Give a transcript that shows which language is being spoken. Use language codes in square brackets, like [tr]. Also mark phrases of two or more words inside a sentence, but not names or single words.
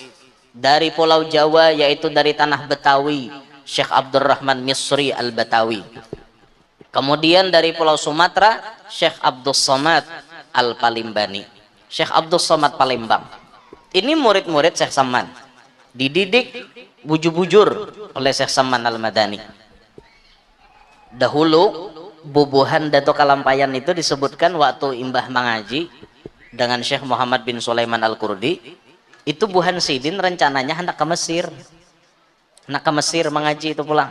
[id] Dari Pulau Jawa yaitu dari tanah Betawi Syekh Abdurrahman Misri Al-Batawi. Kemudian dari Pulau Sumatera Syekh Abdus Somad Al-Palimbani. Syekh Abdul Somad Palembang. Ini murid-murid Syekh Saman, [bjn] dididik bujur-bujur oleh Syekh Saman Al-Madani. Dahulu bubuhan Dato Kalampayan itu disebutkan waktu Imbah mengaji dengan Syekh Muhammad bin Sulaiman Al-Kurdi, itu Buhan Sidin rencananya hendak ke Mesir, hendak ke Mesir mengaji itu pulang.